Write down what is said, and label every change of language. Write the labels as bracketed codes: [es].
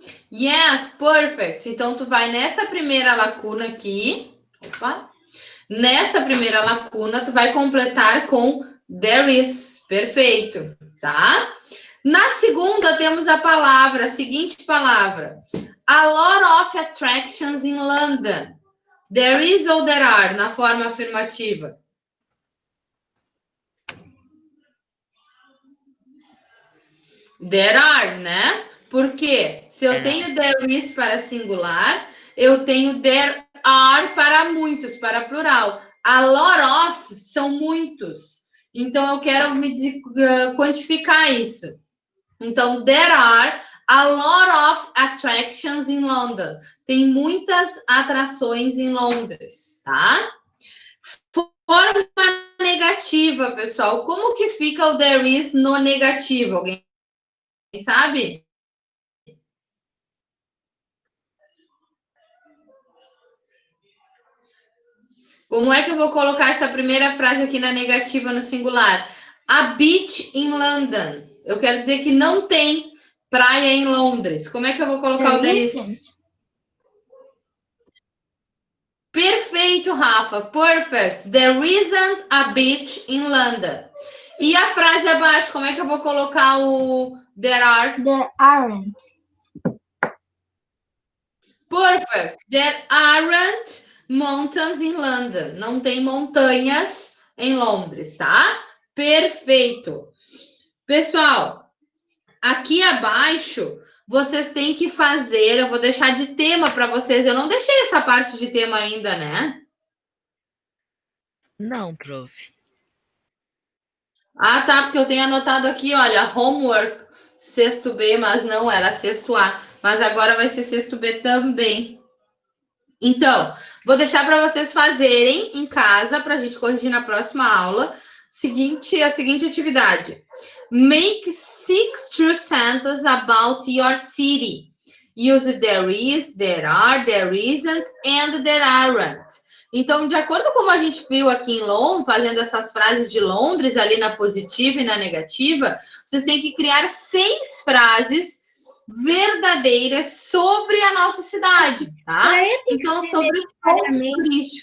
[en] Yes, perfect. [pt] Então, tu vai nessa primeira lacuna aqui. Opa. Nessa primeira lacuna, tu vai completar com there is. Perfeito, tá? Na segunda, temos a seguinte palavra. [en] A lot of attractions in London. [pt] There is ou there are, na forma afirmativa? [en] There are, né? [pt] Porque se eu tenho there is para singular, eu tenho there are para muitos, para plural. A lot of são muitos. Então, eu quero quantificar isso. [en] Então, there are a lot of attractions in London. [pt] Tem muitas atrações em Londres, tá? Forma negativa, pessoal. Como que fica o there is no negativo? Alguém sabe? Como é que eu vou colocar essa primeira frase aqui na negativa no singular? [en] A beach in London. [pt] Eu quero dizer que não tem praia em Londres. Como é que eu vou colocar o there is? Perfeito, Rafa. [en] Perfect. There isn't a beach in London. [pt] E a frase abaixo, como é que eu vou colocar o there are? [en] There aren't. Perfect. There aren't mountains in London. [pt] Não tem montanhas em Londres, tá? Perfeito. Pessoal, aqui abaixo vocês têm que fazer, eu vou deixar de tema para vocês. Eu não deixei essa parte de tema ainda, né? Não, prof. Ah, tá, porque eu tenho anotado aqui, olha, homework, sexto B, mas não, era sexto A. Mas agora vai ser sexto B também. Então, vou deixar para vocês fazerem em casa, para a gente corrigir na próxima aula. A seguinte atividade. [en] Make 6 true sentences about your city. Use there is, there are, there isn't, and there aren't. [pt] Então, de acordo com como a gente viu aqui em Londres, fazendo essas frases de Londres ali na positiva e na negativa, vocês têm que criar 6 frases verdadeiras sobre a nossa cidade, tá? Praia tem que Então, ser sobre os pontos necessariamente turísticos.